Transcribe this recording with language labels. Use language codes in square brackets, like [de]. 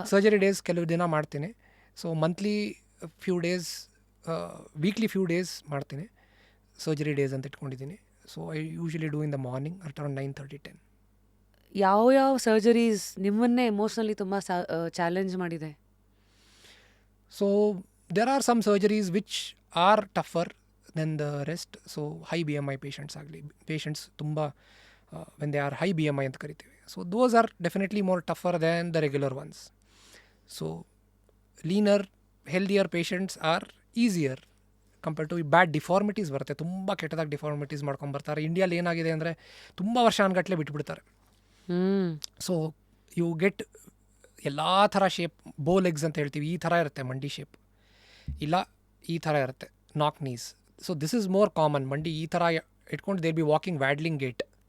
[kn] Surgery days ಕೆಲವು ದಿನ ಮಾಡ್ತೀನಿ. [en] so monthly few days, [kn] weekly few days ಮಾಡ್ತೀನಿ. ಸರ್ಜರಿ ಡೇಸ್ ಅಂತ ಇಟ್ಕೊಂಡಿದ್ದೀನಿ. [en] So I usually do in the morning around 9:30, 10. [kn] ಯಾವ ಸರ್ಜರೀಸ್ ನಿಮ್ಮನ್ನೇ ಎಮೋಷ್ನಲಿ ತುಂಬ ಚಾಲೆಂಜ್ ಮಾಡಿದೆ? [en] So there are some surgeries which are tougher than the rest. So high BMI patients ಆಗಲಿ, patients ತುಂಬ when they are high BMI [kn] ಅಂತ ಕರಿತೀವಿ. [en] So those are definitely more tougher than the regular ones. So leaner, healthier patients are easier compared to bad deformities [kn] ಬರುತ್ತೆ. ತುಂಬ ಕೆಟ್ಟದಾಗಿ deformities ಮಾಡ್ಕೊಂಬರ್ತಾರೆ. ಇಂಡಿಯಾಲಿ ಏನಾಗಿದೆ ಅಂದರೆ ತುಂಬ ವರ್ಷ ಅನ್ಗಟ್ಲೆ ಬಿಟ್ಬಿಡ್ತಾರೆ. [en] so you get [kn] ಎಲ್ಲ ಥರ ಶೇಪ್. ಬೋ ಲೆಗ್ಸ್ ಅಂತ ಹೇಳ್ತೀವಿ, ಈ ಥರ ಇರುತ್ತೆ ಮಂಡಿ ಶೇಪ್, ಇಲ್ಲ ಈ ಥರ ಇರುತ್ತೆ ನಾಕ್ knees. [en] So this is more common. [kn] ಮಂಡಿ ಈ ಥರ ಇಟ್ಕೊಂಡು [en] There be walking waddling gait.